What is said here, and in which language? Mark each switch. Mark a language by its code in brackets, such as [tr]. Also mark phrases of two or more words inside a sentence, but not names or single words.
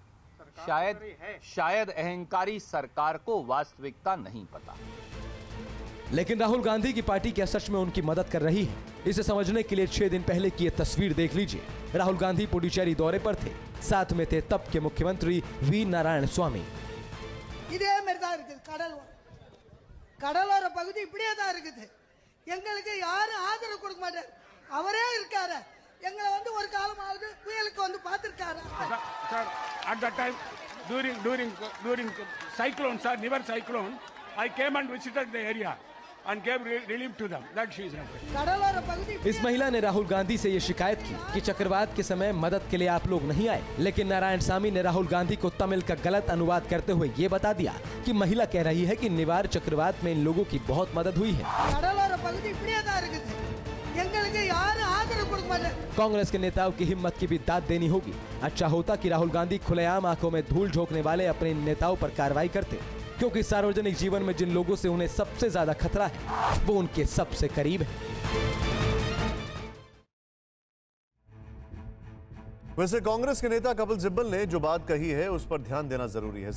[hi] शायद अहंकारी सरकार को वास्तविकता नहीं पता। लेकिन राहुल गांधी की पार्टी क्या सच में उनकी मदद कर रही है? इसे समझने के लिए 6 दिन पहले की ये तस्वीर देख लीजिए। राहुल गांधी पुडुचेरी दौरे पर थे, साथ में थे तब के मुख्यमंत्री वी नारायण स्वामी। [ta] இதே மாதிரி தான் இருக்குது கடலோர பகுதி இப்படியே தான் இருக்குது எங்களுக்கு யாரும் ஆதரவு கொடுக்க மாட்டார் அவரே இருக்காரு எங்களை வந்து ஒரு காலமாவது புயலுக்கு வந்து பார்த்திருக்காரு [en] at that time during cyclone sir never cyclone I came and visited the area and gave relief to them that she is [ta] கடலோர பகுதி [hi] इस महिला ने राहुल गांधी से ये शिकायत की कि चक्रवात के समय मदद के लिए आप लोग नहीं आए। लेकिन नारायण स्वामी ने राहुल गांधी को तमिल का गलत अनुवाद करते हुए ये बता दिया कि महिला कह रही है कि निवार चक्रवात में इन लोगों की बहुत मदद हुई है। [ta] கடலோர பகுதி இப்படியே தான் இருக்குது எங்களுக்கு யாரும் ஆதரவு கொடுக்க மாட்டார்। [hi] कांग्रेस के नेताओं की हिम्मत की भी दाद देनी होगी। अच्छा होता कि राहुल गांधी खुलेआम आंखों में धूल झोंकने वाले अपने नेताओं पर कार्रवाई करते, क्योंकि सार्वजनिक जीवन में जिन लोगों से उन्हें सबसे ज्यादा खतरा है वो उनके सबसे करीब है। वैसे कांग्रेस के नेता कपिल सिब्बल ने जो बात कही है उस पर ध्यान देना जरूरी है।